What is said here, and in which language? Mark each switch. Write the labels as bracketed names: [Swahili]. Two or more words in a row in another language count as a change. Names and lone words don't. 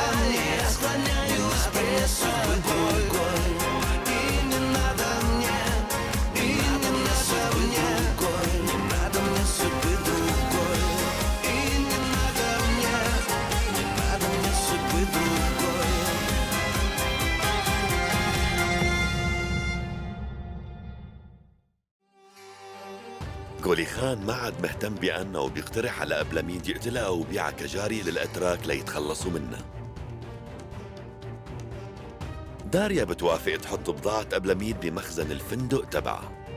[Russian] Я склоняюсь пред тобой. И не надо мне, и не надо мне, не надо мне судьбы другой. И не надо мне судьбы другой. [Arabic] غولي خان ما عاد مهتم بأنه وبيقترح على أبلميد يقتلها وبيعها كجاري للأتراك ليتخلصوا منها. داريا بتوافق تحط بضاعة أبلميد بمخزن الفندق تبعها.